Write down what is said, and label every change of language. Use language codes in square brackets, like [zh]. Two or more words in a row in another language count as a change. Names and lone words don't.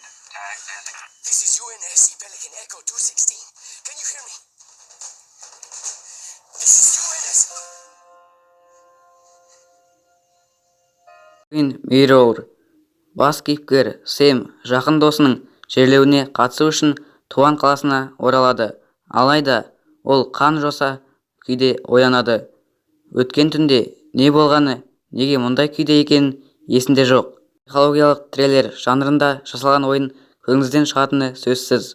[en] Tag designated. This is UNSC Pelican Echo 216. Can you hear me? This is UNS. Twin Mirror. [kk] Бас кейіпкер Сэм жақын досының жерлеуіне қатысу үшін туған қаласына оралады. Алайда ол қан-жоса күйде оянады. Өткен түнде не болғаны, неге мұндай күйде екенін есінде жоқ. Психологиялық триллер жанрында жасалған ойын көңіліңізден шығатыны сөзсіз.